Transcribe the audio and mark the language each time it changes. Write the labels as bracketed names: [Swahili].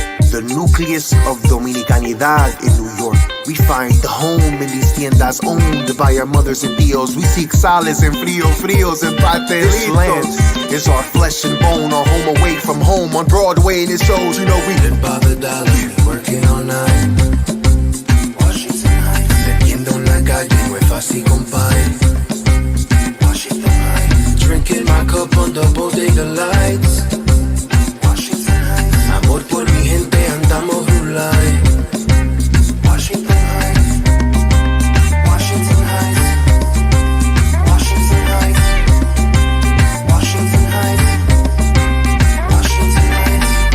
[English] The nucleus of Dominicanidad in New York. We find home in these tiendas owned by our mothers and tios. We seek solace in frios and patelitos. This land is our flesh and bone, our home away from home on Broadway, and it shows, you know, we live by the dollar, working all night. [Spanish] Washington Heights, vendiendo en la calle no es fácil, compadre. [English] Washington Heights, drinking my cup on the bodega lights. [Spanish] Washington Heights, amor por mi gente, andamos rulay. [English] Washington Heights, Washington Heights, Washington Heights, Washington Heights, Washington Heights.